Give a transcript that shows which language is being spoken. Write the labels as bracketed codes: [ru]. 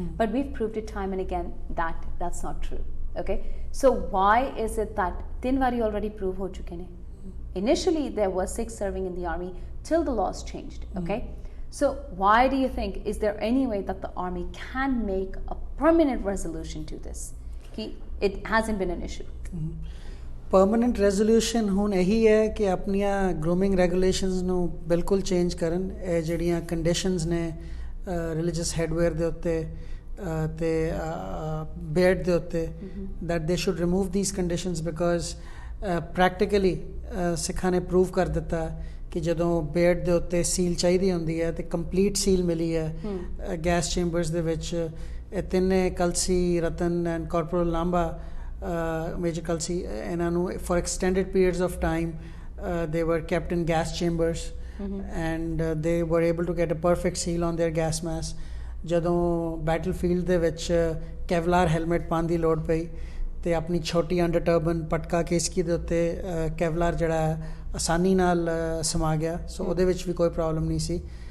[en] But we've proved it time and again that that's not true. Okay, so why is it that [pa] tin wari already prove ho chuke ne? [en] Initially there was Sikhs serving in the army till the laws changed. Okay, so why do you think, is there any way that the army can make a permanent resolution to this? It hasn't been an issue. [pa] Permanent resolution ਹੁਣ ਇਹੀ ਹੈ ਕਿ ਆਪਣੀਆਂ grooming regulations ਨੂੰ ਬਿਲਕੁਲ change ਕਰਨ। ਇਹ ਜਿਹੜੀਆਂ ਕੰਡੀਸ਼ਨਸ ਨੇ ਰਿਲੀਜੀਅਸ ਹੈਡਵੇਅਰ ਦੇ ਉੱਤੇ ਤੇ ਬੀਅਰਡ ਦੇ ਉੱਤੇ, [en] that they should remove these conditions because [pa] practically ਸਿੱਖਾਂ ਨੇ ਪ੍ਰੂਵ ਕਰ ਦਿੱਤਾ ਕਿ ਜਦੋਂ ਬੀਅਰਡ ਦੇ ਉੱਤੇ ਸੀਲ ਚਾਹੀਦੀ ਹੁੰਦੀ ਹੈ ਤੇ ਕੰਪਲੀਟ ਸੀਲ ਮਿਲੀ ਹੈ ਗੈਸ ਚੈਂਬਰਸ ਦੇ ਵਿੱਚ। ਇਹ ਤਿੰਨੇ ਕਲਸੀ, ਰਤਨ and ਕਾਰਪੋਰਲ Lamba, [en] Major Kalsi, and for extended periods of time they were kept in gas chambers, and they were able to get a perfect seal on their gas mask. [pa] ਜਦੋਂ battlefield ਦੇ ਵਿੱਚ ਕੈਵਲਾਰ helmet ਪਾਉਣ ਦੀ ਲੋੜ ਪਈ ਤੇ ਆਪਣੀ ਛੋਟੀ under turban ਪਟਕਾ ਕੇਸਕੀ ਦੇ ਉੱਤੇ ਕੈਵਲਾਰ ਜਿਹੜਾ ਆਸਾਨੀ ਨਾਲ ਸਮਾ ਗਿਆ, ਸੋ ਉਹਦੇ ਵਿੱਚ ਵੀ ਕੋਈ ਪ੍ਰੋਬਲਮ ਨਹੀਂ ਸੀ।